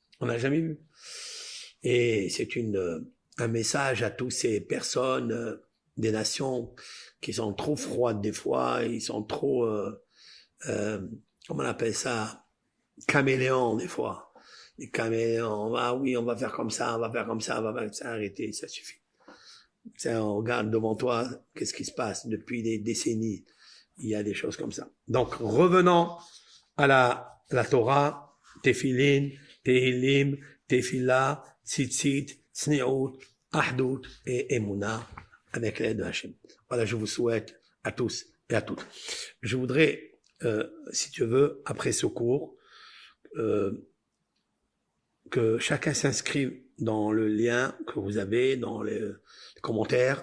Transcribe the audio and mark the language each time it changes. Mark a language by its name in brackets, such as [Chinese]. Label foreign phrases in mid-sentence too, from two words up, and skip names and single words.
[French] Et c'est un message à toutes ces personnes, des nations qui sont trop froides des fois, ils sont trop, comment on appelle ça, caméléons des fois. Les caméléons, ah oui, on va faire comme ça, arrêtez, ça suffit. On regarde devant toi, qu'est-ce qui se passe depuis des décennies. Il y a des choses comme ça. Donc, revenons à la Torah, Tefillin, Tehilim, Tefillah, Tzitzit, Tzniut, Ahdut et Emunah, avec l'aide de Hachem. Voilà, je vous souhaite à tous et à toutes. Je voudrais, si tu veux, après ce cours, que chacun s'inscrive dans le lien que vous avez dans les commentaires.